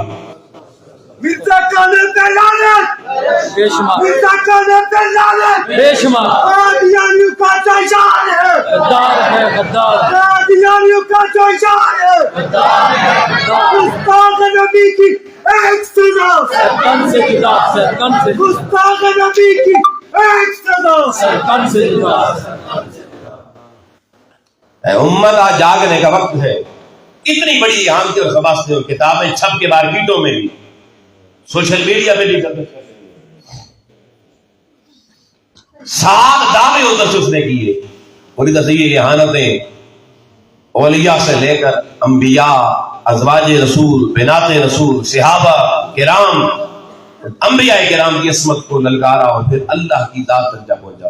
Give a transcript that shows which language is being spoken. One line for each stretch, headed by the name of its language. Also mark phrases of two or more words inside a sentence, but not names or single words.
Urdu: مرزا قادر پہ لعنت، بے شمار، مرزا قادر پہ لعنت، بے شمار، قادیانیوں کا جو شان ہے، غدار ہے، غدار، قادیانیوں کا جو شان ہے، غدار ہے، غدار، گستاخ نبی کی ایک سزا, سرکن سے جدا، سرکن سے جدا, گستاخ نبی کی ایک سزا. سرکن سے جدا. اے امت آج جاگنے کا وقت ہے. اتنی بڑی احانتی اور خباثتیں اور کتابیں چھپ کے مارکیٹوں میں بھی، سوشل میڈیا پہ بھی کرتے ہیں. 7 دعوے ادھر سے اس نے کیے اور ادھر سے یہ احانتیں اولیاء سے لے کر انبیاء، ازواج رسول، بنات رسول، صحابہ کرام، انبیاء کرام کی عصمت کو للکارا اور پھر اللہ کی ذات تک جا پہنچا.